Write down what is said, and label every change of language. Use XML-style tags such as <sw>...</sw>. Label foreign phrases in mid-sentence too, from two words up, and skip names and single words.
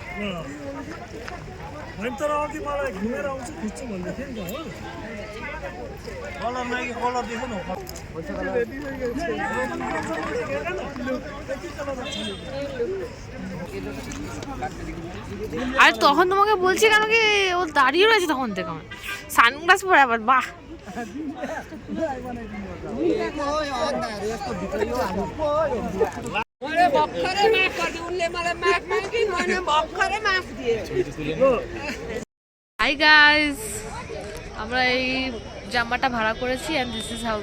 <ne>तर अघि मलाई घुमेर आउँछु खिच्छु भन्दै थिएँ नि त हो</ne> <bn>আর তখন তোমাকে বলছি কেন কি ও দাঁড়িয়ে রয়েছে তখন থেকে আমার সানগ্লাস পরে আবার বাহ হাই গাইস আমরা এই জামাটা ভাড়া করেছি</bn> <en>and this is how</en>